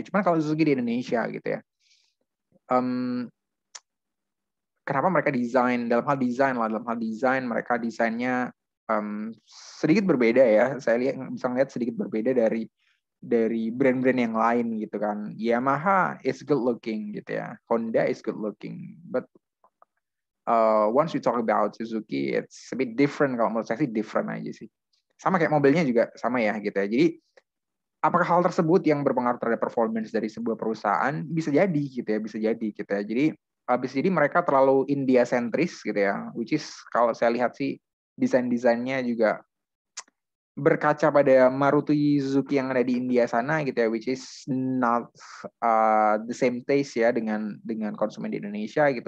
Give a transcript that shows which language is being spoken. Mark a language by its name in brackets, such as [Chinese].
[Indonesian] Cuman kalau Suzuki di Indonesia gitu ya, kenapa mereka dalam hal desain mereka desainnya sedikit berbeda ya. Saya bisa lihat sedikit berbeda dari brand-brand yang lain gitu kan. [English] Yamaha is good looking [Indonesian] gitu ya, [English] Honda is good looking, but once we talk about Suzuki, it's a bit different. [Indonesian] Kalau menurut saya sih different aja sih. Sama kayak mobilnya juga sama ya gitu ya. Jadi apakah hal tersebut yang berpengaruh terhadap performance dari sebuah perusahaan? Bisa jadi gitu ya, bisa jadi gitu ya. Jadi bisa jadi mereka terlalu India sentris gitu ya, [English] which is [Indonesian] kalau saya lihat sih desain-desainnya juga berkaca pada Maruti Suzuki yang ada di India sana gitu ya, [English] which is not the same taste [Indonesian] ya dengan konsumen di Indonesia gitu.